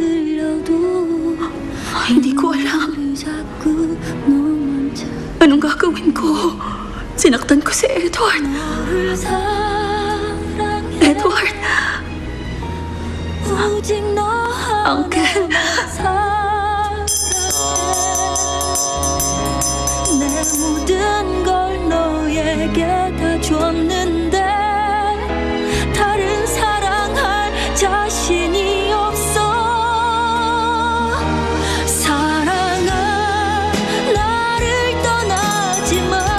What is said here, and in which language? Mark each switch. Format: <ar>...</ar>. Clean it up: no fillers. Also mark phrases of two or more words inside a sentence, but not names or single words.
<tl>Hindi ko alam. Anong gagawin ko? Sinaktan ko si Edward. Edward. Uncle.</tl> <ko>내 모든 걸 너에게 다 줬는데 다른 사랑할 자신이 없어. 사랑아 나를 떠나지마.</ko>